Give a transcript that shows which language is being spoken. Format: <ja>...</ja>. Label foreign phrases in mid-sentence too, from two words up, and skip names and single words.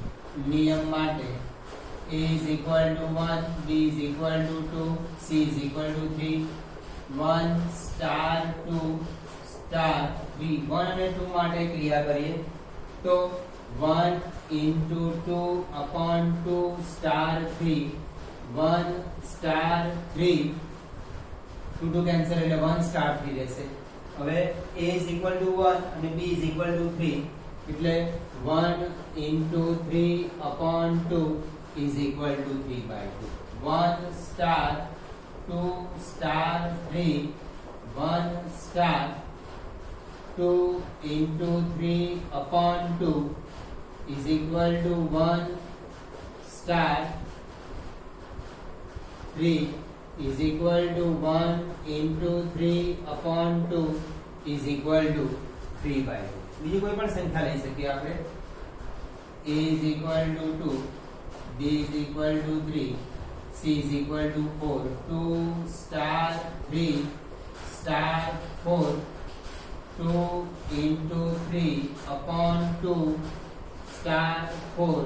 <gu>નિયમ માટે</gu> <en>a is equal to 1, b is equal to 2, c is equal to 3, 1 star 2 star 3.</en> <gu>1 અને 2 માટે ક્રિયા કરીએ તો</gu> <en>1 into 2 upon 2 star 3, 1 star 3, 2 2 cancel</en> <gu>એટલે 1 star 3 રહેશે.</gu> <en>હવે a is equal to 1 અને b is equal to 3 એટલે 1 into 3 upon 2 is equal to 3 by 2. 1 star 2 star 3, 1 star 2 into 3 upon 2 is equal to 1 star 3 is equal to 1 into 3 upon 2 is equal to 3 by 2.</en> <gu>બીજી કોઈ પણ સંખ્યા લઈ શકીએ આપણે.</gu> <en>a is equal to 2, b is equal to 3, c is equal to 4, 2 star 3 star 4, 2 into 3 upon 2 star 4,</en>